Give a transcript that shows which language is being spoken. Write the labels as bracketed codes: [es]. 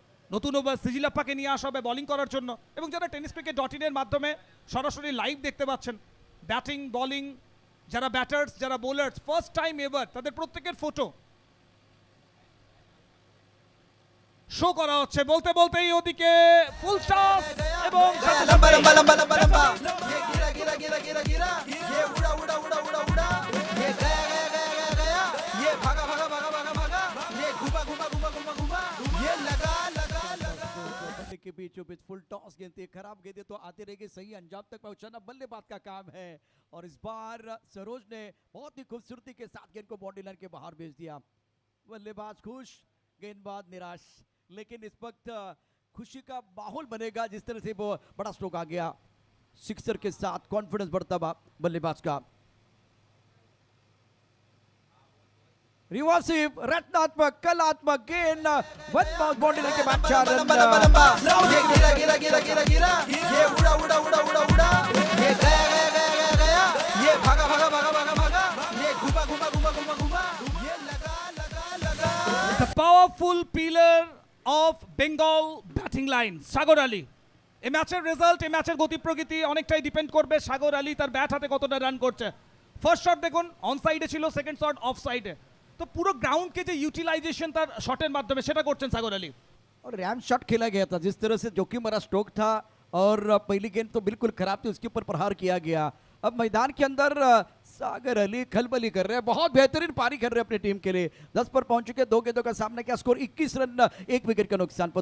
[bn] নতুন ওভার সিজিলাপ্পাকে নিয়ে আসা হবে বোলিং করার জন্য, এবং যারা tenniscricket.in এর মাধ্যমে সরাসরি লাইভ দেখতে পাচ্ছেন, ব্যাটিং বোলিং, যারা ব্যাটার্স যারা বোলার্স ফার্স্ট টাইম এভার, তাদের প্রত্যেকের ফটো শো করা হচ্ছে। বলতে বলতেই ওদিকে ফুল টস এবং [hi] लंबा लंबा लंबा लंबा लंबा ये गिरा गिरा गिरा गिरा गिरा ये उड़ा उड़ा उड़ा उड़ा उड़ा ये गया गया गया गया गया ये भागा भागा भागा भागा भागा ये घुमा घुमा घुमा घुमा घुमा ये लगा लगा लगा के बीचों बीच फुल टॉस गेंद थी, खराब गेंदें तो आती रहेगी, सही अंजाम तक पहुंचाना बल्लेबाज का काम है। और इस बार सरोज ने बहुत ही खूबसूरती के साथ गेंद को बाउंड्री लाइन के बाहर भेज दिया। बल्लेबाज खुश, गेंदबाज निराश, लेकिन इस वक्त खुशी का माहौल बनेगा जिस तरह से वो बड़ा स्ट्रोक आ गया। सिक्सर के साथ कॉन्फिडेंस बढ़ता हुआ बल्लेबाज का। रिवर्सिव, रचनात्मक, कलात्मक गेंद बाउंड्री लाइन के बाद 4 रन। ये गिरा गिरा गिरा गिरा गिरा ये उड़ा उड़ा उड़ा उड़ा उड़ा ये गया गया गया गया गया ये भागा भागा भागा भागा भागा ये घुमा घुमा घुमा घुमा घुमा ये लगा लगा लगा [en] the powerful pillar of Bengal batting line [bn] সাগর আলী। এই ম্যাচের রেজাল্ট, এই ম্যাচের গতি প্রকৃতি অনেকটাই ডিপেন্ড করবে সাগর আলী তার ব্যাট হাতে কতটা রান করছে। ফার্স্ট শট দেখুন অন সাইডে ছিল, সেকেন্ড শট অফ সাইডে, তো পুরো গ্রাউন্ডকে যে ইউটিলাইজেশন তার শটের মাধ্যমে সেটা করছেন সাগর আলী। [hi] और रैम शॉट खेला गया था, जिस तरह से जोखिम भरा स्ट्रोक था और पहली गेंद तो बिल्कुल खराब थी, उसके ऊपर प्रहार किया गया। अब मैदान के अंदर सागर अली खलबली कर रहे हैं, बहुत बेहतरीन पारी कर रहे हैं अपनी टीम के लिए। 10 पर पहुंच चुके, 2 गेंदों का सामना किया, स्कोर 21 रन 1 विकेट का नुकसान पर।